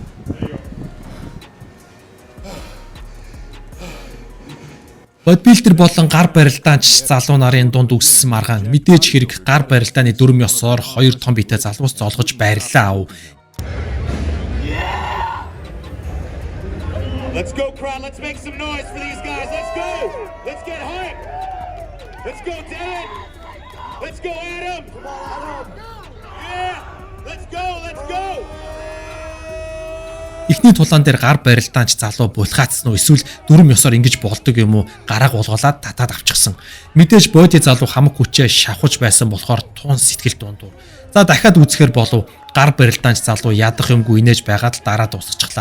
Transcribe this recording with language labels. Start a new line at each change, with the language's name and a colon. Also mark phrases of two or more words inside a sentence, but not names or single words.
Mongolian: Бодибилдер болон гар барилдаанч залуу нарын дунд үссэн маргаан мэдээж хэрэг гар барилдааны дүрм ёсоор хоёр том биетэй залуус золгож байрлаа ав.
English: Let's go, crowd. Let's make some noise for these guys. Let's go. Let's get hype. Let's go, Dan. Let's go, Adam. Come on, Adam. Yeah. Let's go. Let's go.
Mongolian: Эхний тулаан дээр гар барилдаанч залуу булгаацсан уу эсвэл дүрм ёсоор ингэж болдог юм уу гарааг улгуулад татаад авчихсан. Мэдээж боди залуу хамаг хүчээ шавхаж байсан болохоор тун сэтгэл дундуур. За дахиад үзэхэр болов гар барилдаанч залуу ядах юмгүй инээж байгаад л дараа дуусчихлаа.